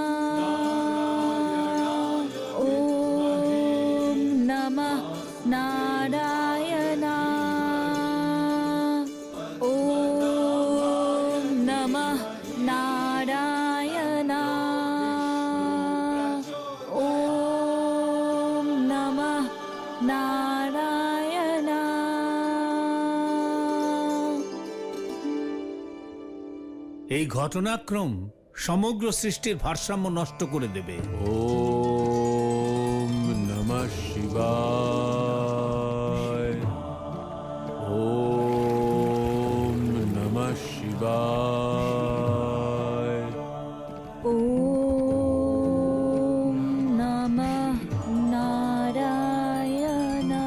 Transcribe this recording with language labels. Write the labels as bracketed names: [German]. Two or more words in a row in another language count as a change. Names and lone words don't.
[Sanskrit] ओम नमः नारायणा। ओम नमः नारायणा। ओम नमः नारायणा। [Bangla] এই ঘটনাক্রম সমগ্র সৃষ্টির ভারসাম্য নষ্ট করে দেবে। [Sanskrit] ओम नमः शिवाय। ओम नमः शिवाय। ओम नमः नारायणा।